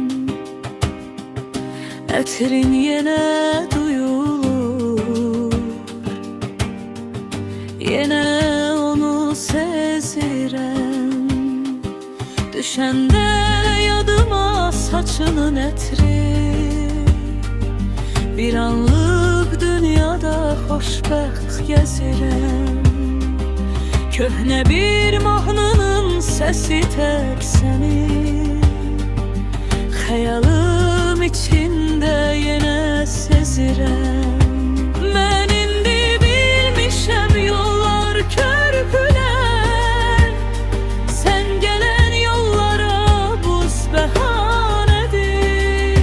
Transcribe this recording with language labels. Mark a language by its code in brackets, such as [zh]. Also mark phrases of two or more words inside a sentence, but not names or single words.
[tr] Ətrin yine duyulur, yine onu sezirem. [az] Düşende yadıma saçının etri, bir anlık dünyada xoşbəxt gəzirəm. Köhnə bir mahnının səsi tək sənin, xəyalım içində yenə sezirəm. Mən indi bilmişəm yollar, körpülər, sən gələn yollara buz bəhanədir.